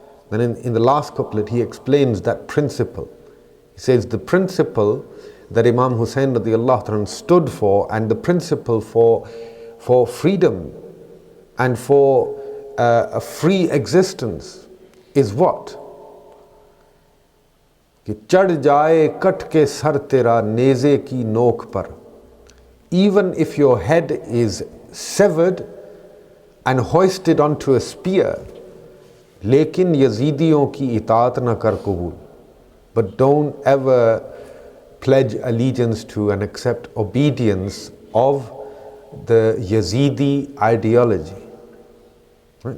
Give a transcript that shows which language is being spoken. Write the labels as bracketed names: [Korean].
[English] Then in the last couplet he explains that principle. He says the principle that Imam Hussain radiyallahu anhu stood for, and the principle for freedom and for a free existence is what? [Hindi] कि चढ़ जाए cut के sir तेरा नेज़े की नोक पर. [English] Even if your head is severed and hoisted onto a spear, [Hindi] लेकिन यजीदियों की इताअत न कर कबूल. [English] But don't ever pledge allegiance to and accept obedience of the Yazidi ideology. Right?